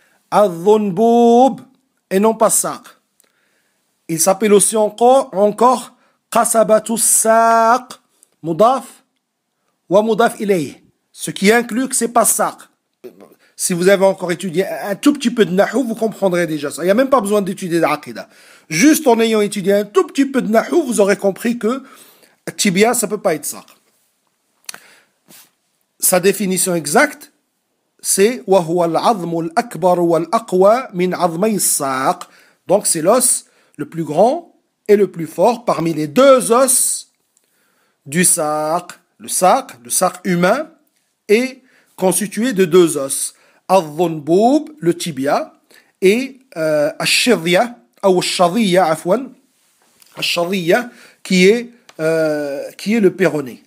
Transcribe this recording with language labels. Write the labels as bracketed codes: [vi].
[fr] Al-dhunbub et non pas saq. Il s'appelle aussi encore qasabatu saq, mudaf wa mudaf ilayh. Ce qui inclut que c'est pas saq. Si vous avez encore étudié un tout petit peu de nahou, vous comprendrez déjà ça. Il n'y a même pas besoin d'étudier l'aqida. Juste en ayant étudié un tout petit peu de nahou, vous aurez compris que tibia, ça peut pas être saq. Sa définition exacte, c'est [ar] وَهُوَ الْعَظْمُ الْأَكْبَرُ وَالْأَقْوَى مِنْ عَظْمَيِ السَّاقِ. [fr] Donc c'est l'os le plus grand et le plus fort parmi les deux os du saq. Le saq humain, est constitué de deux os. Al-dhunbub, le tibia, et al-shadhiya, ou al-shadhiya, afwan, al-shadhiya, qui est le péroné.